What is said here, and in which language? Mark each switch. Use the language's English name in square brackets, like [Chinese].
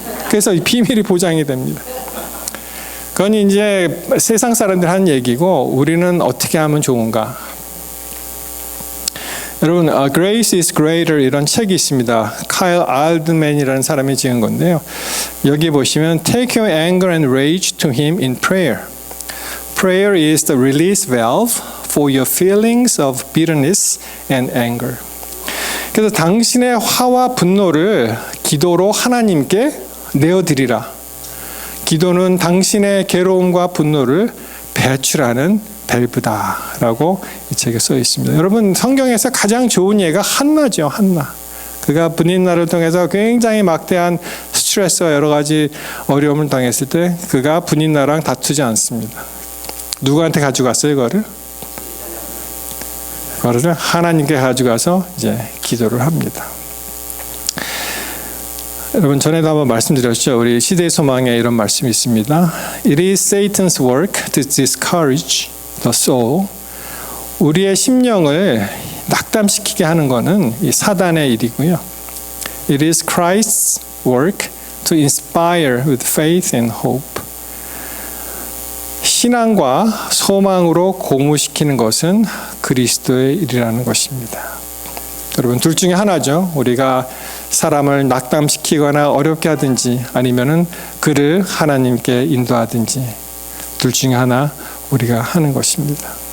[Korean] 그래서 이 비밀이 보장이 됩니다. 그건 이제 세상 사람들 하는 얘기고 우리는 어떻게 하면 좋은가? 여러분, Grace is Greater 이런 책이 있습니다. 카일 알드맨이라는 사람이 지은 건데요. 여기 보시면 [English] Take your anger and rage to him in prayer. Prayer is the release valve for your feelings of bitterness and anger. [Korean] 그래서 당신의 화와 분노를 기도로 하나님께 내어드리라. 기도는 당신의 괴로움과 분노를 배출하는 밸브다라고 이 책에 써 있습니다. 여러분, 성경에서 가장 좋은 예가 한나죠. 한나. 그가 분인나를 통해서 굉장히 막대한 스트레스와 여러 가지 어려움을 당했을 때 그가 분인나랑 다투지 않습니다. 누구한테 가져갔어요, 그거를? 그거를 하나님께 가져가서 이제 기도를 합니다. 여러분, 전에도 한번 말씀드렸죠. 우리 시대의 소망에 이런 말씀이 있습니다. [English] It is Satan's work to discourage the soul. [Korean] 우리의 심령을 낙담시키게 하는 것은 이 사단의 일이고요. [English] It is Christ's work to inspire with faith and hope. [Korean] 신앙과 소망으로 고무시키는 것은 그리스도의 일이라는 것입니다. 여러분, 둘 중에 하나죠. 우리가 사람을 낙담시키거나 어렵게 하든지 아니면은 그를 하나님께 인도하든지 둘 중에 하나 우리가 하는 것입니다.